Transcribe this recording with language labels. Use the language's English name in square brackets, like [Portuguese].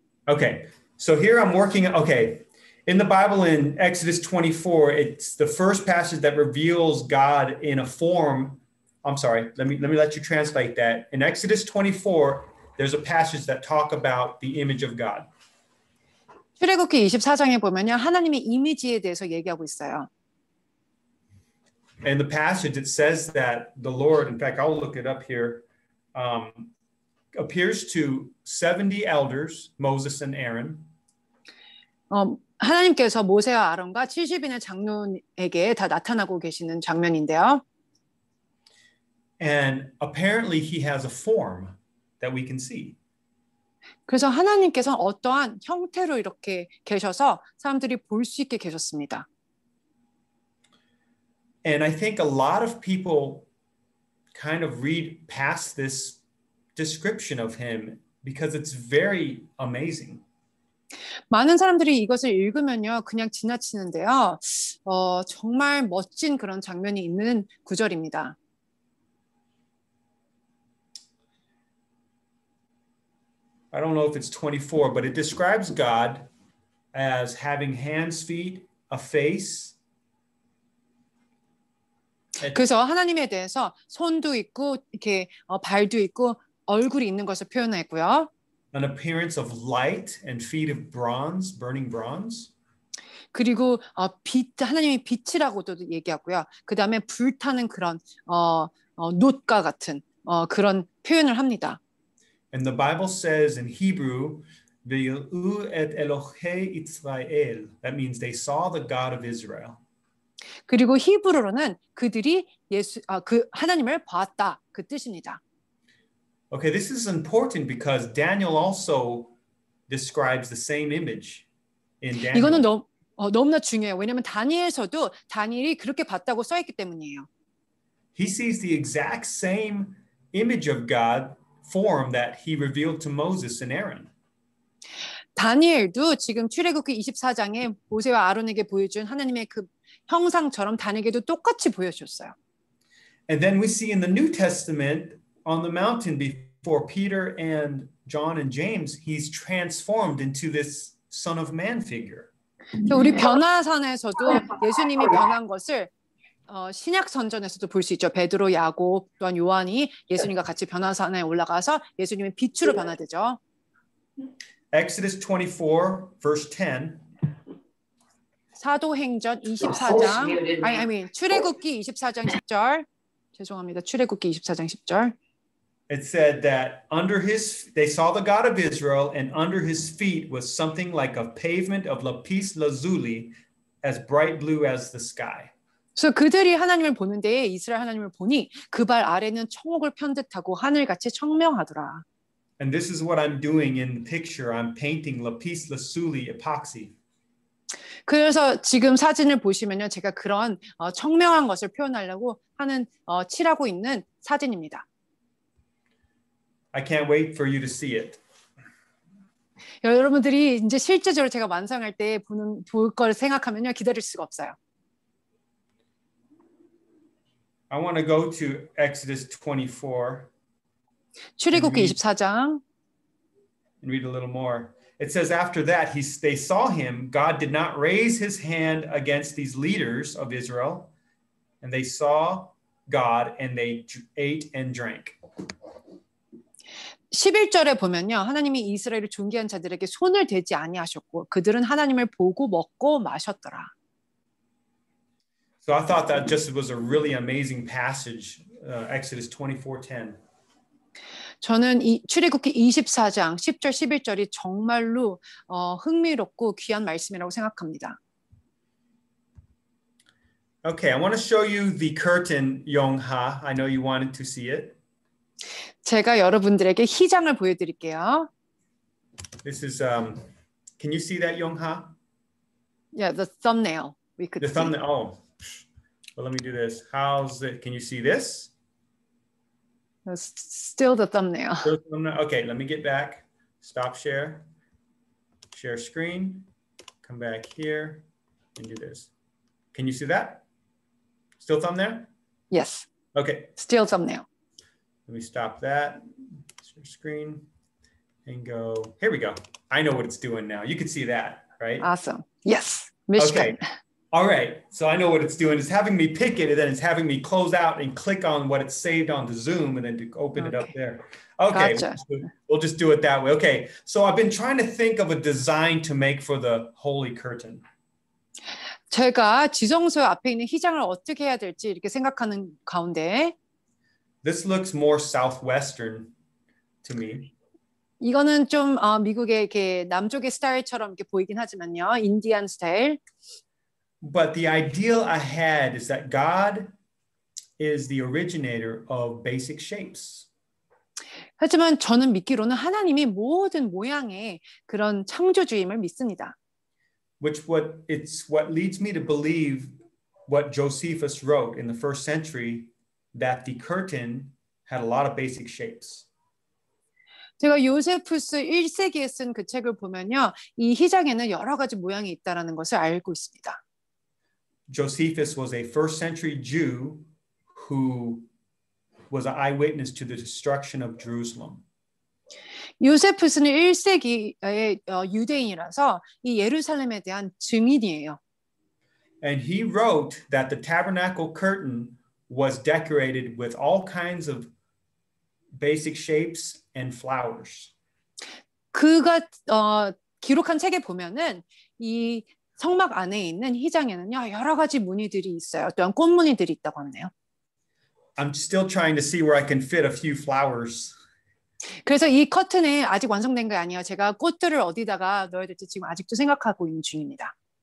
[English] Okay, so here I'm working. Okay, in the Bible in Exodus 24, it's the first passage that reveals God in a form. I'm sorry. Let me let you translate that. In Exodus 24, there's a passage that talk about the image of God. [Korean] 출애굽기 24장에 보면요, 하나님의 이미지에 대해서 얘기하고 있어요. [English] And the passage, it says that the Lord, in fact, I'll look it up here, appears to 70 elders, Moses and Aaron. [Korean] 하나님께서 모세와 아론과 70인의 장로에게 다 나타나고 계시는 장면인데요. [English] And apparently he has a form that we can see. [Korean] 그래서 하나님께서는 어떠한 형태로 이렇게 계셔서 사람들이 볼 수 있게 계셨습니다. [English] And I think a lot of people kind of read past this description of him because it's very amazing. [Korean] 많은 사람들이 이것을 읽으면요, 그냥 지나치는데요. 정말 멋진 그런 장면이 있는 구절입니다. [English] I don't know if it's 24, but it describes God as having hands, feet, a face. [Korean] 그래서 하나님에 대해서 손도 있고 이렇게 발도 있고 얼굴이 있는 것을 표현했고요. [English] An appearance of light and feet of bronze, burning bronze. [Korean] 그리고 하나님이 빛이라고도 얘기하고요. 그 다음에 불타는 그런 놋과 같은 그런 표현을 합니다. [English] And the Bible says in Hebrew, [Hebrew] "V'yil'u et Elohei Israel." [English] That means they saw the God of Israel. [Korean] 그리고 히브리어로는 그들이 그 하나님을 봤다 그 뜻입니다. [English] Okay, this is important because Daniel also describes the same image in Daniel. [Korean] 이거는 너무나 중요해요. 왜냐하면 다니엘서도 다니엘이 그렇게 봤다고 써있기 때문이에요. [English] He sees the exact same image of God form that he revealed to Moses and Aaron. [Korean] 다니엘도 지금 출애굽기 24장에 모세와 아론에게 보여준 하나님의 그 형상처럼 다니엘에게도 똑같이 보여줬어요. [English] And then we see in the New Testament on the mountain before Peter and John and James, he's transformed into this Son of Man figure. [Korean] 우리 변화산에서도 예수님이 변한 것을 신약 선전에서도 볼 수 있죠. 베드로, 야곱, 또한 요한이 예수님과 같이 변화산에 올라가서 예수님의 빛으로 변화되죠. [English] Exodus 24, verse 10. [Korean] 사도행전 24장, 출애굽기 24장 10절. 죄송합니다. 출애굽기 24장 10절. [English] It said that they saw the God of Israel, and under his feet was something like a pavement of lapis lazuli, as bright blue as the sky. [Korean] 그래서 그들이 하나님을 보는데 이스라엘 하나님을 보니 그 발 아래는 청옥을 편 듯하고 하늘같이 청명하더라. [English] And this is what I'm doing in the picture. I'm painting lapis lazuli epoxy. [Korean] 그래서 지금 사진을 보시면요, 제가 그런 청명한 것을 표현하려고 하는 칠하고 있는 사진입니다. [English] I can't wait for you to see it. [Korean] 여러분들이 이제 실제적으로 제가 완성할 때 볼 걸 생각하면요, 기다릴 수가 없어요. [English] I want to go to Exodus 24. [Korean] 출애굽기 24장. [English] And read a little more. It says, after that, they saw him. God did not raise his hand against these leaders of Israel. And they saw God and they ate and drank. [Korean] 11절에 보면요, 하나님이 이스라엘을 존귀한 자들에게 손을 대지 아니하셨고 그들은 하나님을 보고 먹고 마셨더라. [English] So I thought that just was a really amazing passage, Exodus 24:10. [Korean] 저는 이 출애굽기 24장 10절 11절이 정말로 흥미롭고 귀한 말씀이라고 생각합니다. [English] Okay, I want to show you the curtain, Yong-ha. I know you wanted to see it. [Korean] 제가 여러분들에게 희장을 보여드릴게요. [English] This is, can you see that, Yong-ha? Yeah, the thumbnail. We could The see. thumbnail, oh. Well, let me do this. How's it? Can you see this? Still the thumbnail. Okay, let me get back. Stop share. Share screen. Come back here and do this. Can you see that? Still thumbnail? Yes. Okay. Still thumbnail. Let me stop that. Share screen and go. Here we go. I know what it's doing now. You can see that, right? Awesome. Yes. Michigan. Okay. All right. So I know what it's doing. It's having me pick it, and then it's having me close out and click on what it's saved on the Zoom, and then to open it up there. Okay. Gotcha. We'll just do it that way. Okay. So I've been trying to think of a design to make for the holy curtain. [Korean] 제가 지성소 앞에 있는 희장을 어떻게 해야 될지 이렇게 생각하는 가운데 [English] This looks more southwestern to me. [Korean] 이거는 좀 미국의 이렇게 남쪽의 스타일처럼 이렇게 보이긴 하지만요, 인디안 스타일. [English] But the ideal I had is that God is the originator of basic shapes. [Korean] 하지만 저는 믿기로는 하나님이 모든 모양의 그런 창조주임을 믿습니다. [English] It's what leads me to believe what Josephus wrote in the first century, that the curtain had a lot of basic shapes. [Korean] 제가 요세푸스 1세기에 쓴 그 책을 보면요, 이 희장에는 여러 가지 모양이 있다는 것을 알고 있습니다. [English] Josephus was a first century Jew who was an eyewitness to the destruction of Jerusalem. [Korean] 요세푸스는 1세기의 유대인이라서 이 예루살렘에 대한 증인이에요. [English] And he wrote that the tabernacle curtain was decorated with all kinds of basic shapes and flowers. [Korean] 그가 기록한 책에 보면은 이 성막 안에 있는 휘장에는요 여러 가지 무늬들이 있어요. 또한 꽃무늬들이 있다고 하네요. [English] I'm still trying to see where I can fit a few flowers. [Korean] 그래서 이 커튼에 아직 완성된 게 아니에요. 제가 꽃들을 어디다가 넣어야 될지 지금 아직도 생각하고 있는 중입니다.